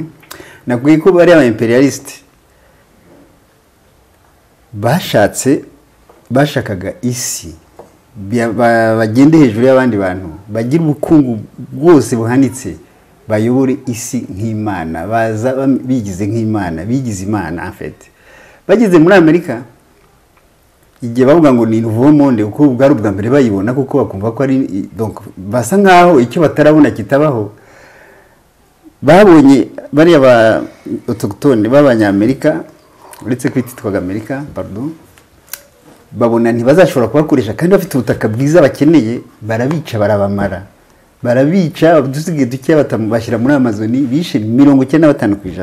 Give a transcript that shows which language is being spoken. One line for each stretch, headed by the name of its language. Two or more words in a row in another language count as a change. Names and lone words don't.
Kinyarwanda: Nakubwiye ko bari aba imperialist bashakaga isi bagende hejuru y'abandi bantu, bagira ubukungu bwose buhanitse, bayobore isi nk'Imana, baza bigize nk'Imana, bigize Imana
French: en fait.
Kinyarwanda: Bageze muri Amerika igihe bavuga ngo ni
French: nouveau monde,
Kinyarwanda: uko bwari ubwa mbere bayibona kuko bakumva ko ari donc basa nkaho icyo batarabona kitabaho. Babonye bari aba autochtone b'Abanyamerika, uretse kwititwaga Amerika, pardon, babona ntibazashobora kubakoresha kandi bafite ubutaka bwiza bakeneye, barabica barabamara, barabica dusigaye duke batamubashira muri Amazoni, bishe 95%.